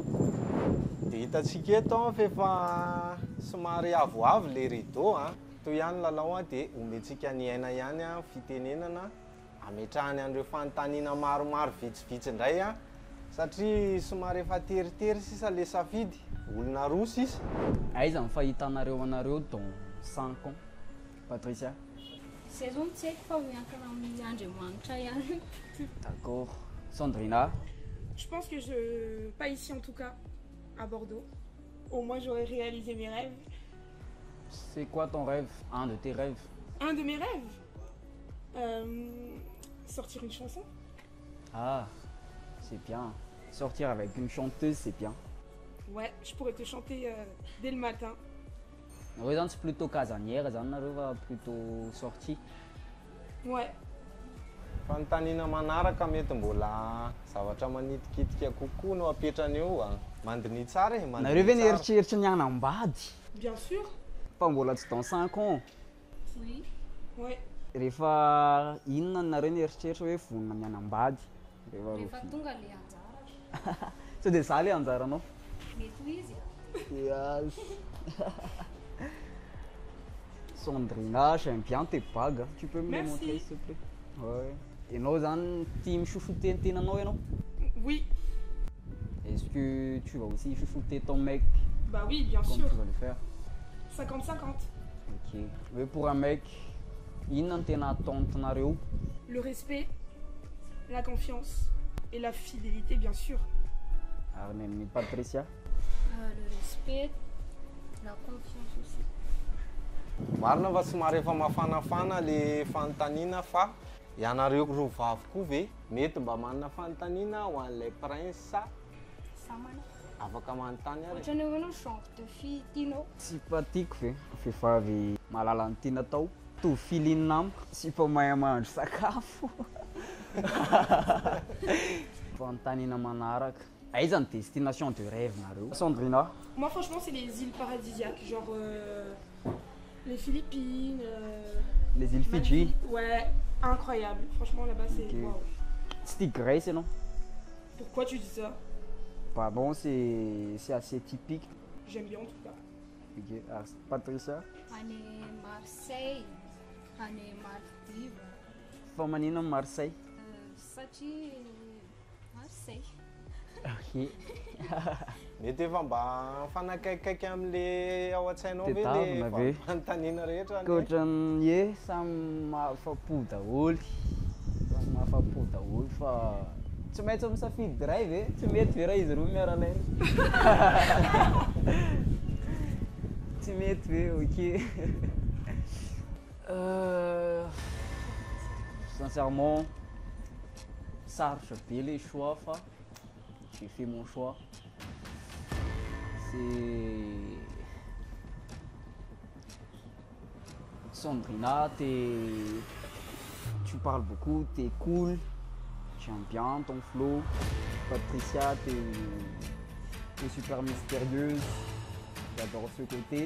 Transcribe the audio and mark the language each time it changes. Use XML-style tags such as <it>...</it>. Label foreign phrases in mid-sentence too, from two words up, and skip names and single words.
<mg>Dia hitantsika eto fa efa somary avoavo le rideau toy ihany lalao dia omentsika ny aina ihany fitenenana ametrahany an'ireo fanontaniana maromaro vitsivitsy indray satria somary efa teritery sisa le safidy olona roa sisa. Aiza ny fahitanareo anareo</mg> <fr>dans 5 ans,</fr> <mg>Patricia? Saison tsy haiko fa miankina amin'ny andriamanitra ihany.</mg> <fr>D'accord. Sandrina? Je pense que pas ici en tout cas, à Bordeaux. Au moins j'aurais réalisé mes rêves. C'est quoi ton rêve? Un de tes rêves? Un de mes rêves sortir une chanson. Ah, c'est bien. Sortir avec une chanteuse, c'est bien. Ouais, je pourrais te chanter dès le matin.</fr> <mg>Nareo zany tsy</mg> <fr>plutôt casanière</fr> <mg>zany nareo va</mg> <fr>plutôt sorti? Ouais.</fr> <mg>Fanontaniana manaraka mety mbola zavatra manitikitika kokoa no apetrany eo mandiny tsara nareo ve nieritreritry ny hanambady?</mg> <fr>Bien sûr.</fr> <mg>Fa mbola tsy</mg> <fr>dans 5 ans. Oui. Ouais.</fr> <mg>Rehefa inona nareo nieritreritry hoe vonona ny hanambady? Rehefa tonga le anjara. Sao dia za le anjaranao? Mety ho izy.</mg> <en>Yes.</en> <fr>Sandrina, j'aime bien tes bagues. Tu peux me les Merci. montrer s'il te plaît? Ouais.</fr> <mg>Enao zany tia michouchouter ny tenanao ianao?</mg> <fr>Oui. Est-ce que tu vas aussi chouchouter ton mec Bah oui, bien comme sûr. tu vas le faire? 50-50. Ok. Mais pour un mec,</fr> <mg>inona ny tena ataontinareo?</mg> <fr>Le respect, la confiance et la fidélité, bien sûr.</fr> <mg>Ary ny amin'ny Patricia?</mg> <fr>Le respect, la confiance aussi.</fr> <mg>Marina fa somary efa mafanafana le fanontaniana fa ianareo roa vavy koa ve mety mba manana fanontaniana ho an'ilay prince sa Samana. afaka manontany ary. Ohatrany hoe anao</mg> <fr>genre de fille</fr> <mg>tianao. Sympathique ve? Vehivavy mahalala ny tiana atao. Tovy filinina amiko, sy fa mahay mahandro sakafo. Fanontaniana manaraka. Aiza ny</mg> <fr>destination de rêve</fr> <mg>nareo? Sandrina?</mg> <fr>Moi, franchement, c'est les îles paradisiaques, genre les Philippines. Les îles Fidji? Maldives. Ouais, incroyable. Franchement, là-bas, c'est. Ok. Waouh.</fr> <mg>Tsy tia Grèce ianao?</mg> <fr>Pourquoi tu dis ça? Pardon, c'est assez typique. J'aime bien en tout cas. Ok. Alors, Patricia?</fr> <mg>Any Marseille, any Maldives. Fa manino amin'ny Marseille? Satria Marseille. Ok. Mety efa mba fanakaikaiky amin'le ao an-tsainao ve Tetavina ve? le fanontaniana rehetra? Ka ohatran'ny hoe samy mahafapo daholy. Samy mahafapo daholy fa tsy maintsy misafidy iray ve? Tsy mety ve raha izy roa miara-laina? Tsy mety ve? Ok.</mg> <fr>Sincèrement,</fr> <mg>sarotra be</mg> <fr>le choix fa j'ai fait mon choix. C'est Sandrina, tu parles beaucoup, t'es cool, j'aime bien ton flow. Patricia, t'es super mystérieuse, j'adore ce côté.</fr>